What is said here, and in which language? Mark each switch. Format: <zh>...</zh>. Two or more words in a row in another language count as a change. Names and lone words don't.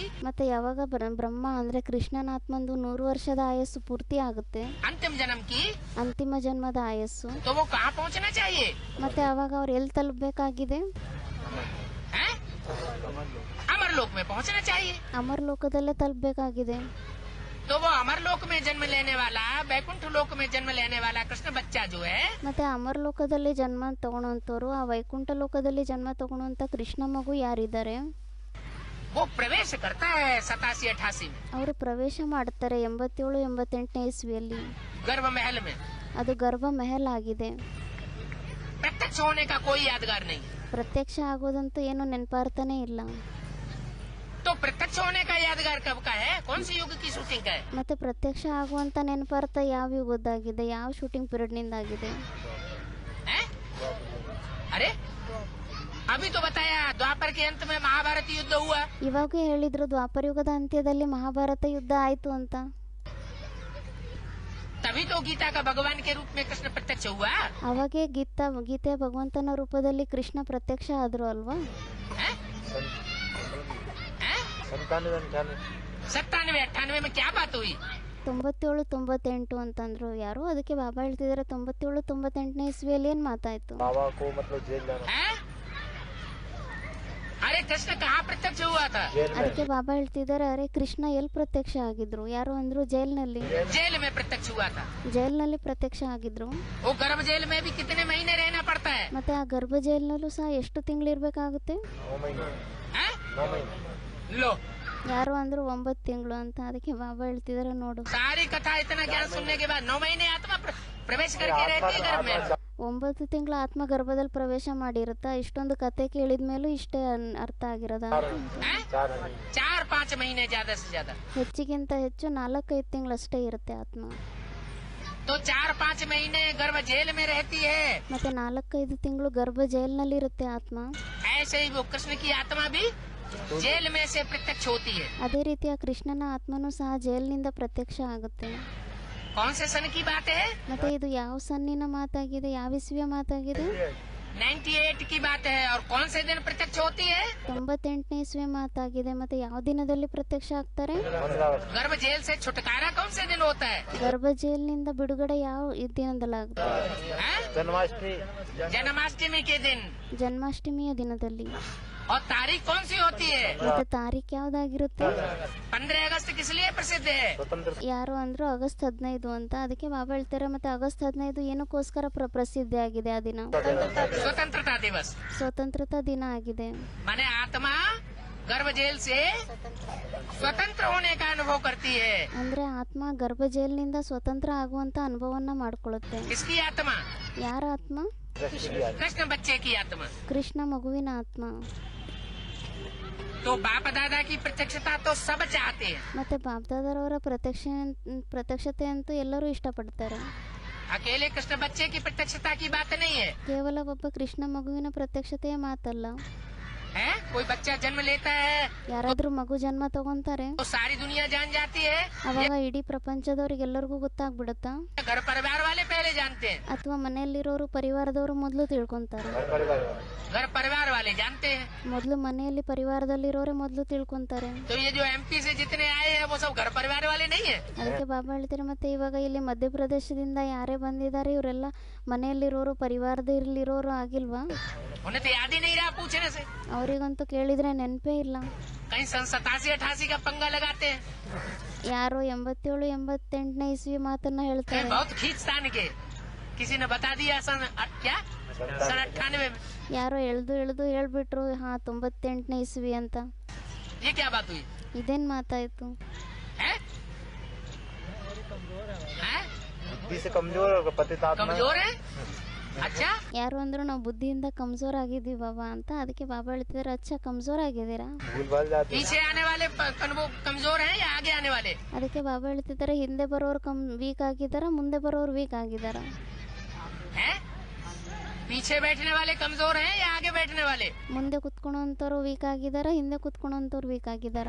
<kn>ಮತ್ತೆ ಯಾವಾಗ ಬ್ರಹ್ಮ ಅಂದ್ರೆ ಕೃಷ್ಣನ ಆತ್ಮಂದು 100 ವರ್ಷದ ಆಯಸ್ಸು ಪೂರ್ತಿ ಆಗುತ್ತೆ,</kn> <hi>अंतिम जन्म की,</hi> <kn>ಅಂತಿಮ ಜನ್ಮದ ಆಯಸ್ಸು,</kn> <hi>तो वो कहाँ पहुँचना चाहिए?</hi> <kn>ಮತ್ತೆ ಅವಾಗ ಅವ್ರು ಎಲ್ಲಿ ತಲುಪಬೇಕಾಗಿದೆ?</kn> <hi>हैं? अमर लोक में पहुँचना चाहिए।</hi> <kn>ಅಮರ್ ಲೋಕದಲ್ಲೇ ತಲುಪಬೇಕಾಗಿದೆ.</kn> <hi>तो वो अमर लोक में जन्म लेने वाला, वैकुंठ लोक में जन्म लेने वाला कृष्ण बच्चा जो है,</hi> <kn>ಮತ್ತೆ ಅಮರ್ ಲೋಕದಲ್ಲಿ ಜನ್ಮ ತಗೊಳ್ಳೋಂಥವ್ರು, ಆ ವೈಕುಂಠ ಲೋಕದಲ್ಲಿ ಜನ್ಮ ತಗೊಳ್ಳೋಂಥ ಕೃಷ್ಣ ಮಗು ಯಾರಿದ್ದಾರೆ</kn> <hi>वो प्रवेश करता है 87-88 में</hi> <kn>ಅವರು ಪ್ರವೇಶ ಮಾಡ್ತಾರೆ 87-88ನೇ ಇಸ್ವಿಯಲ್ಲಿ.</kn> <hi>गर्भ महल में।</hi> <kn>ಅದು ಗರ್ಭ ಮೆಹಲ್ ಆಗಿದೆ.</kn> <hi>प्रत्यक्ष होने का कोई यादगार नहीं।</hi> <kn>ಪ್ರತ್ಯಕ್ಷ ಆಗೋದಂತೂ ಏನು ನೆನಪಾರ್ತಾನೆ ಇಲ್ಲ.</kn> <hi>तो प्रत्यक्ष होने का यादगार कब का है? कौन सी युग की शूटिंग का है?</hi> <kn>ಮತ್ತೆ ಪ್ರತ್ಯಕ್ಷ ಆಗುವಂತ ನೆನಪಾರ್ಥ ಯಾವ ಯುಗದ್ದಾಗಿದೆ? ಯಾವ ಶೂಟಿಂಗ್ ಪೀರಿಯಡ್ ನಿಂದಾಗಿದೆ?</kn> <hi>हैं? अरे अभी तो बताया द्वापर के अंत में महाभारत युद्ध हुआ।</hi> <kn>ಇವಾಗ ಹೇಳಿದ್ರು ದ್ವಾಪರ ಯುಗದ ಅಂತ್ಯದಲ್ಲಿ ಮಹಾಭಾರತ ಯುದ್ಧ ಆಯ್ತು ಅಂತ.</kn> <hi>तभी तो गीता का भगवान के रूप में कृष्ण प्रत्यक्ष हुआ।</hi> <kn>ಅವಾಗೇ ಗೀತೆ ಭಗವಂತನ ರೂಪದಲ್ಲಿ ಕೃಷ್ಣ ಪ್ರತ್ಯಕ್ಷ ಆದ್ರು ಅಲ್ವಾ?</kn> <hi>हैं? हैं? 97-98 में क्या बात हुई?</hi> <kn>97-98 ಅಂತಂದ್ರು ಯಾರು? ಅದಕ್ಕೆ ಬಾಬಾ ಹೇಳ್ತಿದಾರೆ 97-98ನೇ ಇಸ್ವಿಯಲ್ಲಿ ಏನ್ ಮಾತಾಯ್ತು?</kn> <hi>हैं? अरे कृष्ण कहाँ प्रत्यक्ष हुआ था?</hi> <kn>ಅದಕ್ಕೆ ಬಾಬಾ ಹೇಳ್ತಿದಾರೆ ಅರೆ ಕೃಷ್ಣ ಎಲ್ಲಿ ಪ್ರತ್ಯಕ್ಷ ಆಗಿದ್ರು? ಯಾರು ಅಂದ್ರು ಜೈಲ್ನಲ್ಲಿ.</kn> <hi>जेल में प्रत्यक्ष हुआ था।</hi> <kn>ಜೈಲ್ನಲ್ಲಿ ಪ್ರತ್ಯಕ್ಷ ಆಗಿದ್ರು.</kn> <hi>वो गर्भ जेल में भी कितने महीने रहना पड़ता है?</hi> <kn>ಮತ್ತೆ ಆ ಗರ್ಭ ಜೈಲ್ನಲ್ಲೂ ಸಹ ಎಷ್ಟು ತಿಂಗಳು ಇರ್ಬೇಕಾಗುತ್ತೆ?</kn> <hi>हैं? लो</hi> <kn>ಯಾರು ಅಂದ್ರು 9 ತಿಂಗಳು ಅಂತ. ಅದಕ್ಕೆ ಬಾಬಾ ಹೇಳ್ತಿದಾರೆ ನೋಡು</kn> <hi>सारी कथा इतना ज्ञान सुनने के बाद 9 महीने आत्मा प्रवेश करके रहती है गर्भ में।</hi> <kn>9 ತಿಂಗಳು ಆತ್ಮ ಗರ್ಭದಲ್ಲಿ ಪ್ರವೇಶ ಮಾಡಿರುತ್ತಾ? ಇಷ್ಟೊಂದು ಕತೆ ಕೇಳಿದ ಮೇಲೂ ಇಷ್ಟೇ ಅರ್ಥ ಆಗಿರೋದ?</kn> <hi>हैं? 4-5 महीने ज्यादा से ज्यादा।</hi> <kn>ಹೆಚ್ಚಿಗಿಂತ ಹೆಚ್ಚು 4-5 ತಿಂಗಳಷ್ಟೇ ಇರುತ್ತೆ ಆತ್ಮ.</kn> <hi>तो 4-5 महीने गर्भ जेल में रहती है।</hi> <kn>ಮತ್ತೆ 4-5 ತಿಂಗಳು ಗರ್ಭ ಜೈಲ್ನಲ್ಲಿ ಇರುತ್ತೆ ಆತ್ಮ.</kn> <hi>ऐसे ही वो कृष्ण की आत्मा भी जेल में से प्रत्यक्ष होती है।</hi> <kn>ಅದೇ ರೀತಿ ಆ ಕೃಷ್ಣನ ಆತ್ಮನೂ ಸಹ ಜೈಲಿನಿಂದ ಪ್ರತ್ಯಕ್ಷ ಆಗುತ್ತೆ.</kn> <hi>कौन से सन की बात है?</hi> <kn>ಮತ್ತೆ ಇದು ಯಾವ ಸನ್ನಿನ ಮಾತಾಗಿದೆ? ಯಾವ ಇಸ್ವಿಯ ಮಾತಾಗಿದೆ?</kn> <hi>98 की बात है। और कौन से दिन प्रत्यक्ष होती है?</hi> <kn>98ನೇ ಇಸ್ವಿಯ ಮಾತಾಗಿದೆ. ಮತ್ತೆ ಯಾವ ದಿನದಲ್ಲಿ ಪ್ರತ್ಯಕ್ಷ ಆಗ್ತಾರೆ?</kn> <hi>गर्भ जेल से छुटकारा कौन से दिन होता है?</hi> <kn>ಗರ್ಭ ಜೈಲಿನಿಂದ ಬಿಡುಗಡೆ ಯಾವ ದಿನದಲ್ಲಾಗುತ್ತೆ?</kn> <hi>हैं? जन्माष्टमी के दिन।</hi> <kn>ಜನ್ಮಾಷ್ಟಮಿಯ ದಿನದಲ್ಲಿ.</kn> <hi>और तारीख कौन सी होती है?</hi> <kn>ಮತ್ತೆ ತಾರೀಖ್ ಯಾವ್ದಾಗಿರುತ್ತೆ?</kn> <hi>15 अगस्त किस लिए प्रसिद्ध है?</hi> <kn>ಯಾರು ಅಂದ್ರು ಆಗಸ್ಟ್ 15 ಅಂತ. ಅದಕ್ಕೆ ಬಾಬಾ ಹೇಳ್ತಾರೆ ಮತ್ತೆ ಆಗಸ್ಟ್ 15 ಏನಕ್ಕೋಸ್ಕರ ಪ್ರಸಿದ್ಧಿ ಆಗಿದೆ ಆ ದಿನ?</kn> <hi>स्वतंत्रता दिवस।</hi> <kn>ಸ್ವತಂತ್ರತಾ ದಿನ ಆಗಿದೆ.</kn> <hi>माने आत्मा गर्भ जेल से स्वतंत्र होने का अनुभव करती है।</hi> <kn>ಅಂದ್ರೆ ಆತ್ಮ ಗರ್ಭ ಜೈಲಿನಿಂದ ಸ್ವತಂತ್ರ ಆಗುವಂತ ಅನುಭವನ್ನ ಮಾಡ್ಕೊಳ್ಳುತ್ತೆ.</kn> <hi>किसकी आत्मा?</hi> <kn>ಯಾರ ಆತ್ಮ?</kn> <hi>कृष्ण बच्चे की आत्मा।</hi> <kn>ಕೃಷ್ಣ ಮಗುವಿನ ಆತ್ಮ.</kn> <hi>तो बाप दादा की प्रत्यक्षता तो सब चाहते हैं।</hi> <kn>ಮತ್ತೆ ಬಾಪ್ದಾದರವರ ಪ್ರತ್ಯಕ್ಷತೆ ಅಂತೂ ಎಲ್ಲರೂ ಇಷ್ಟಪಡ್ತಾರೆ.</kn> <hi>अकेले कृष्ण बच्चे की प्रत्यक्षता की बात नहीं है।</hi> <kn>ಕೇವಲ ಒಬ್ಬ ಕೃಷ್ಣ ಮಗುವಿನ ಪ್ರತ್ಯಕ್ಷತೆಯ ಮಾತಲ್ಲ.</kn> <hi>हैं? कोई बच्चा जन्म लेता है</hi> <kn>ಯಾರಾದ್ರೂ ಮಗು ಜನ್ಮ ತಗೊಂತಾರೆ,</kn> <hi>तो सारी दुनिया जान जाती है,</hi> <kn>ಅವಾಗ ಇಡೀ ಪ್ರಪಂಚದವ್ರಿಗೆಲ್ಲರಿಗೂ ಗೊತ್ತಾಗ್ಬಿಡುತ್ತಾ?</kn> <hi>घर परिवार वाले पहले जानते हैं,</hi> <kn>ಅಥವಾ ಮನೆಯಲ್ಲಿರೋರು ಪರಿವಾರದವರು ಮೊದಲು ತಿಳ್ಕೊಂತಾರೆ?</kn> <hi>घर परिवार वाले जानते हैं।</hi> <kn>ಮೊದಲು ಮನೆಯಲ್ಲಿ ಪರಿವಾರದಲ್ಲಿರೋರೆ ಮೊದಲು ತಿಳ್ಕೊಂತಾರೆ.</kn> <hi>तो ये जो एमपी से जितने आए हैं वो सब घर परिवार वाले नहीं है।</hi> <kn>ಅದಕ್ಕೆ ಬಾಬಾ ಹೇಳ್ತಾರೆ, ಮತ್ತೆ ಇವಾಗ ಇಲ್ಲಿ ಮಧ್ಯಪ್ರದೇಶದಿಂದ ಯಾರೇ ಬಂದಿದ್ದಾರೆ ಇವರೆಲ್ಲ ಮನೆಯಲ್ಲಿರೋರು ಪರಿವಾರದಲ್ಲಿರೋರು ಆಗಿಲ್ವಾ?</kn> <hi>उन्हें तो याद ही नहीं रहा पूछने से।</hi> <kn>ಅವರಿಗಂತೂ ಕೇಳಿದ್ರೆ ನೆನಪೇ ಇಲ್ಲ.</kn> <hi>कहीं सन 87-88 का पंगा लगाते हैं,</hi> <kn>ಯಾರೋ 87-88ನೇ ಇಸ್ವಿ ಮಾತನ್ನ</kn> <hi>कहीं</hi> <kn>ಹೇಳ್ತಾರೆ.</kn> <hi>बहुत खींचतान के किसी ने बता दिया सन क्या सन 98 में।</hi> <kn>ಯಾರೋ ಎಳ್ದು ಹೇಳ್ಬಿಟ್ರು, ಹಾ 98ನೇ ಇಸ್ವಿ ಅಂತ.</kn> <hi>ये क्या बात हुई</hi> <kn>ಇದೇನ್ ಮಾತಾಯ್ತು?</kn> <hi>है? हैं? बुद्धि से कमजोर और पतितात्मा कमजोर है? अच्छा,</hi> <kn>ಯಾರು ಅಂದ್ರು ನಾವು ಬುದ್ಧಿಯಿಂದ ಕಮ್ಜೋರ್ ಆಗಿದ್ದೀವಿ ಬಾಬಾ ಅಂತ. ಅದಕ್ಕೆ ಬಾಬಾ ಹೇಳ್ತಿದಾರೆ, ಅಚ್ಚ ಕಮ್ಜೋರ್ ಆಗಿದ್ದೀರಾ?</kn> <hi>भूल भाल जाती है। पीछे आने वाले वो कमजोर हैं या आगे आने वाले?</hi> <kn>ಅದಕ್ಕೆ ಬಾಬಾ ಹೇಳ್ತಿದ್ದಾರೆ, ಹಿಂದೆ ಬರೋರು ವೀಕ್ ಆಗಿದ್ದಾರ, ಮುಂದೆ ಬರೋರು ವೀಕ್ ಆಗಿದ್ದಾರ?</kn> <hi>हैं? पीछे बैठने वाले कमजोर हैं या आगे बैठने वाले?</hi> <kn>ಮುಂದೆ ಕುತ್ಕೊಳೋಂಥವ್ರು ವೀಕ್ ಆಗಿದ್ದಾರ, ಹಿಂದೆ ಕುತ್ಕೊಳೋಂಥವ್ರು ವೀಕ್ ಆಗಿದ್ದಾರ?</kn>